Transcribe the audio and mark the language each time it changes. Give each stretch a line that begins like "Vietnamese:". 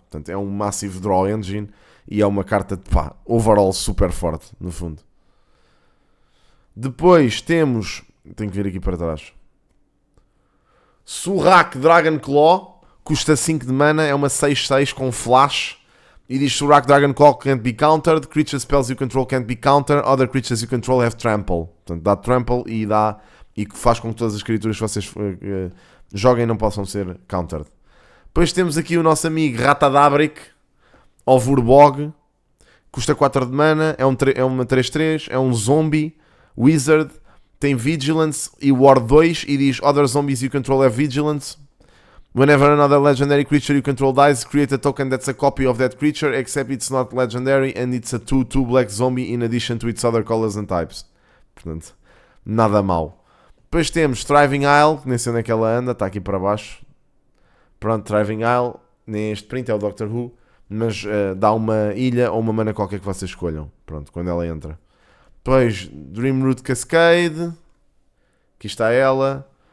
Portuguese: Portanto, é um massive draw engine e é uma carta, overall super forte, no fundo. Depois temos, tenho que vir aqui para trás, Surrak Dragon Claw, custa 5 de mana, é uma 6/6 com flash. E diz
English: Surrak Dragon Claw can't be countered, creature spells you control can't be countered, other creatures you control have trample.
Portuguese: Portanto, dá trample e faz com que todas as criaturas que vocês joguem não possam ser countered. Depois temos aqui o nosso amigo Ratadabric, of Urbog, custa 4 de mana, é uma 3/3, é um zombie, wizard, tem vigilance e ward 2 e diz
English: other zombies you control have vigilance. Whenever another legendary creature you control dies, create a token that's a copy of that creature, except it's not legendary and it's a 2/2 black zombie in addition to its other colors and types.
Portuguese: Portanto, nada mal. Depois temos Thriving Isle, nem sei onde é que ela anda, está aqui para baixo. Pronto, Thriving Isle, nem este print, é o Doctor Who, mas dá uma ilha ou uma mana qualquer que vocês escolham. Pronto, quando ela entra. Depois, Dreamroot Cascade, aqui está ela.